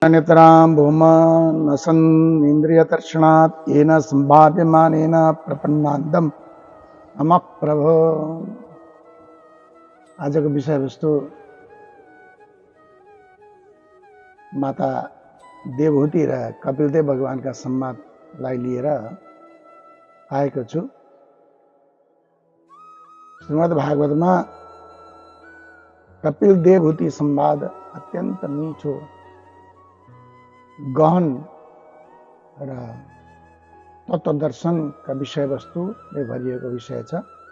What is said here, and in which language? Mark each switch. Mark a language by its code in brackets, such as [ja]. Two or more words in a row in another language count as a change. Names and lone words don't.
[sa] नितरां भूम नसन् इन्द्रियतर्षणात् येन सम्भाव्यमानेन प्रपन्नान्दं नमः प्रभो। [ne] आजको विषयवस्तु माता देवहूति र कपिलदेव भगवानका संवादलाई लिएर आएको छु। श्रीमद् भागवतमा कपिल देवहूति संवाद अत्यन्त मिठो, गहन र तत्वदर्शनका विषयवस्तुले भरिएको विषय छ।